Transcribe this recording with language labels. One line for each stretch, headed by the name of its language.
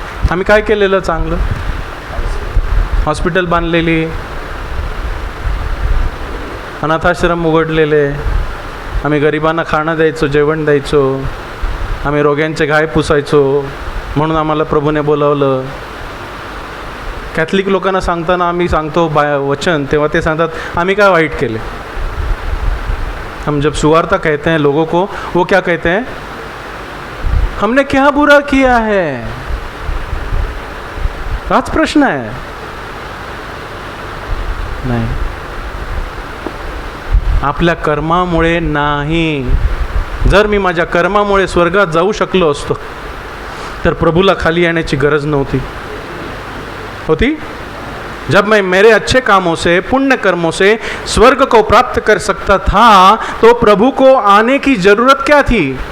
Marathi: आम्ही काय केलेलं चांगलं? हॉस्पिटल बांधलेली, अनाथाश्रम उघडलेले, आम्ही गरिबांना खाणं द्यायचो, जेवण द्यायचो, आम्ही रोग्यांचे घाय पुसायचो, म्हणून आम्हाला प्रभूने बोलावलं। कॅथलिक लोकांना सांगताना आम्ही सांगतो वचन, तेव्हा ते सांगतात आम्ही काय वाईट केले।
Hindi: हम जब सुवार्ता कहते हैं लोगों को, वो क्या कहते हैं? हमने क्या बुरा किया है?
Marathi: हाच प्रश्न आहे। नाही, आपल्या कर्मामुळे नाही। जर मी माझ्या कर्मामुळे स्वर्गात जाऊ शकलो असतो तर प्रभूला खाली येण्याची गरज नव्हती होती।
Hindi: जब मैं मेरे अच्छे कामों से, पुण्य कर्मों से स्वर्ग को प्राप्त कर सकता था, तो प्रभु को आने की जरूरत क्या थी?